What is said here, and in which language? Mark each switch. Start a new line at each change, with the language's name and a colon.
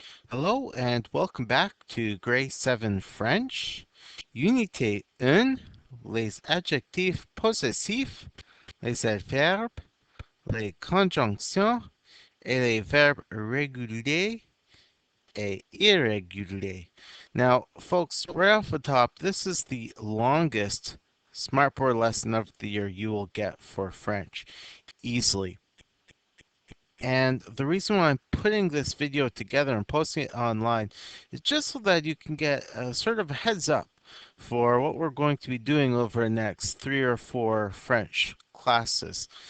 English: Hello and welcome back to Grade 7 French.
French: Unité 1, les adjectifs possessifs, les adverbes, les conjonctions et les verbes réguliers et irréguliers.
English: Now, folks, right off the top, this is the longest Smartboard lesson of the year you will get for French, easily. And the reason why I'm putting this video together and posting it online is just so that you can get a sort of a heads up for what we're going to be doing over the next 3 or 4 French classes.